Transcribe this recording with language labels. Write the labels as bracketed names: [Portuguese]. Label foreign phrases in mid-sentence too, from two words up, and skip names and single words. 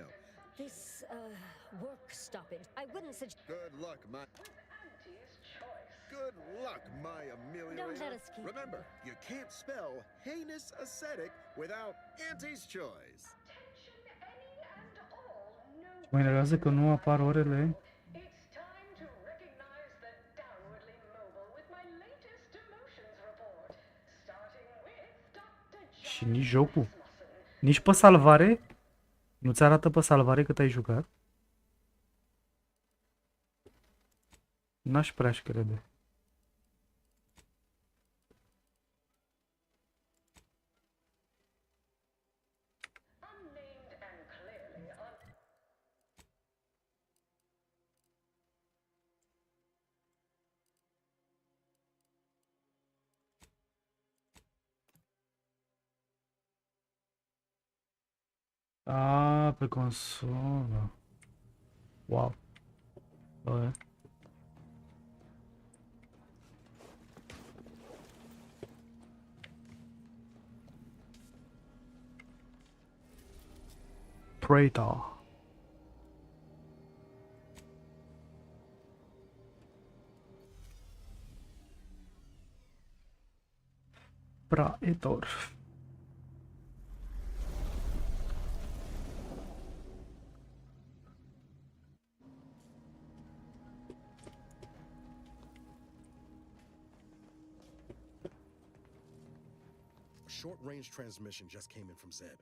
[English] This, work stoppage, I wouldn't suggest... Good luck, my... Auntie's choice. Good luck, my Amelia. Don't let us keep- Remember, you can't spell heinous ascetic without Auntie's choice. Attention any and all new. [Romanian] Mă enervează că nu apar orele. [English] It's time to recognize the downwardly mobile with my latest demotions report. Starting with Dr. [Romanian] Și [English] John [Romanian] nici jocul. [English] Rasmussen. [Romanian] Nici pe salvare. Nu-ți arată pe salvare cât ai jucat? N-aș prea-și crede. [English] Unnamed and clearly A, [Romanian] pe consolă. Wow. Bă. Praetor. Praetor. [English] A short-range transmission just came in from Zeb.